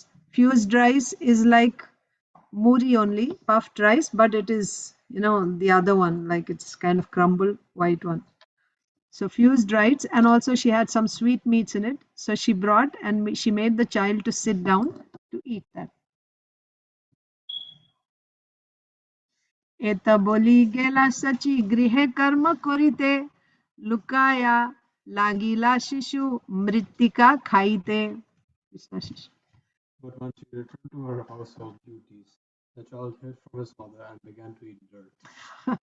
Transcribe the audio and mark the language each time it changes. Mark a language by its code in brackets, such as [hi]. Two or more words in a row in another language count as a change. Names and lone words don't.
[en] Fused rice is like muri only, puffed rice, but it is, the other one, like it's kind of crumbled white one. So fused rice, and also she had some sweet meats in it. So she brought and she made the child to sit down to eat that. [bn] এত বলি গেলা শচী গৃহে কর্ম করিতে লুকাইয়া লাগিলা শিশু মৃত্তিকা খাইতে. [en] But when she returned to her household duties, the child hid from his mother and began to eat dirt.